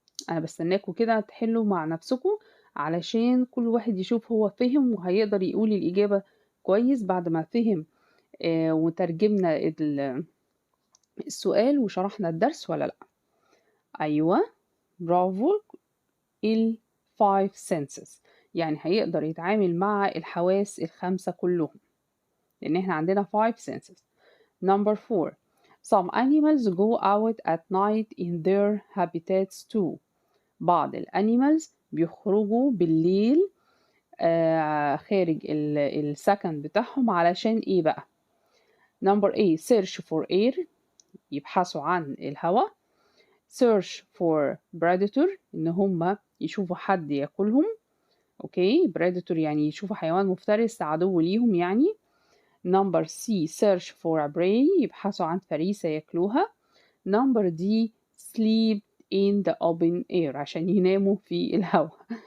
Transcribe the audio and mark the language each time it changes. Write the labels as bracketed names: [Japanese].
[Arabic] انا بستناكم كده تحلوا مع نفسكم علشان كل واحد يشوف هو فهم وهيقدر يقول الإجابة كويس بعد ما فهم وترجمنا السؤال وشرحنا الدرس ولا لأ. أيوة برافو. 5 senses يعني هيقدر يتعامل مع الحواس الخمسة كلهم، لأن احنا عندنا 5 senses. [English] number 4. Some animals go out at night in their habitats too. [Arabic] بعض الانيمالز بيخرجوا بالليل خارج السكن بتاعهم علشان بقى؟ [English] number A search for air [Arabic] يبحثوا عن الهواء. [English] search for predator [Arabic] إن هم يشوفوا حد ياكلهم. أوكي، predator يعني يشوفوا حيوان مفترس عدو ليهم يعني. [English] number C search for a prey [Arabic] يبحثوا عن فريسة ياكلوها. [English] number D sleep in the open air [Arabic] عشان يناموا في الهواء.